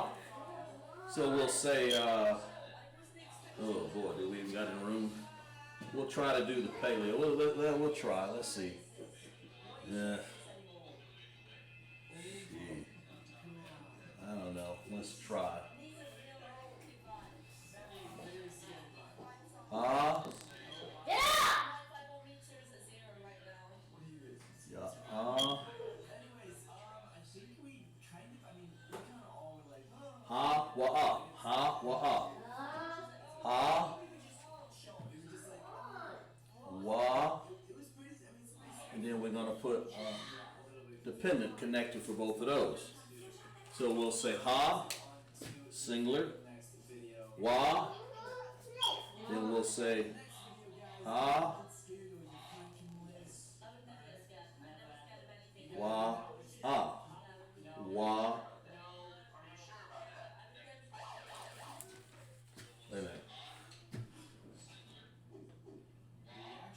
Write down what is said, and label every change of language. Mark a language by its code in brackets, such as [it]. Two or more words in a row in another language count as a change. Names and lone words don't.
[en] So we'll say, oh boy, do we even got in the room? We'll try to do the paleo. We'll try. Let's see. Yeah. I don't know. Let's try. Ha, wa'ah. Ha, wa'ah. Ha, wa, and then we're going to put dependent connected for both of those. So we'll say ha, singular, wa, then we'll say ha, wa, ah, wa. Wait a minute.